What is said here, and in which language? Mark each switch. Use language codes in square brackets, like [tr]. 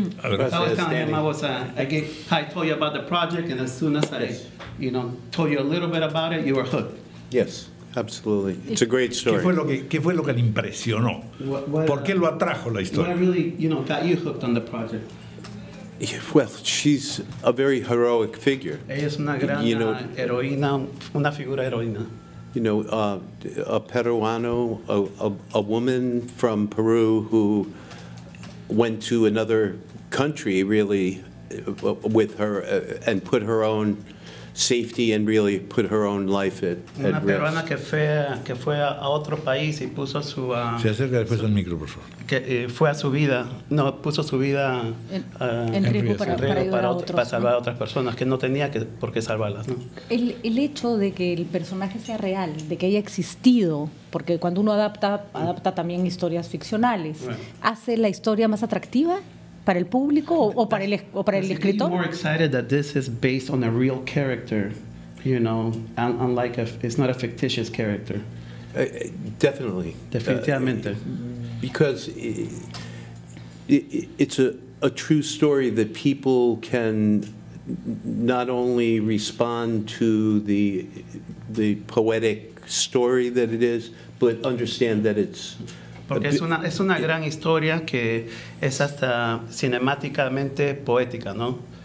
[en] I was telling him, I told you about the project, and as soon as I told you a little bit about it, you were hooked. Yes, absolutely. It's a great story. [es] ¿Qué fue lo que le impresionó? ¿Por qué lo atrajo la historia? [en] What really, got you hooked on the project? Well, she's a very heroic figure. [es] Ella es una gran heroína, una figura heroína. [en] A Peruano, a woman from Peru who went to another country really with her and put her own safety and really put her own life at [es] Una [en] risk. [es] peruana que fue a otro país y puso su... Se acerca después al micro, por favor. fue a su vida, puso su vida en riesgo para ayudar a otros, para salvar ¿no? a otras personas que no tenía por qué salvarlas, ¿no? El hecho de que el personaje sea real, de que haya existido, porque cuando uno adapta también historias ficcionales, ¿hace la historia más atractiva para el público o para el escritor? [en] I'm more excited that this is based on a real character, unlike it's not a fictitious character. Definitely. [es] Definitivamente. [en] Because it's a true story that people can not only respond to the poetic story that it is, but understand that it's... [es] Porque es una gran historia que es hasta cinemáticamente poética, ¿no?